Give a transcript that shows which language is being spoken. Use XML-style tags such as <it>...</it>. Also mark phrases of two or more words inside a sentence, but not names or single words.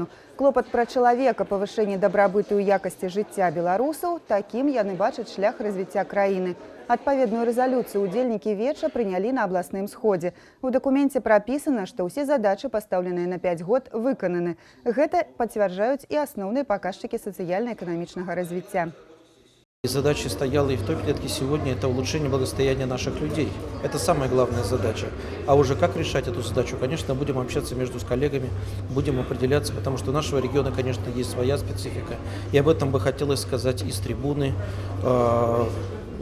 <be>Клопат пра чалавека, павышэнне дабрабыту і якасці жыцця беларусаў, такім яны бачаць шлях развіцця краіны. Адпаведную рэзалюцыю удзельнікі веча прынялі на абласным сходзе. У дакуменце прапісана, што ўсе задачы, пастаўленыя на 5 год, выкананы. Гэта пацвярджаюць і асноўныя паказчыкі сацыяльна-эканамічнага развіцця.</be> <ru>Задача стояла и в той клетке сегодня – это улучшение благосостояния наших людей. Это самая главная задача. А уже как решать эту задачу, конечно, будем общаться между коллегами, будем определяться, потому что у нашего региона, конечно, есть своя специфика. И об этом бы хотелось сказать из трибуны.</ru>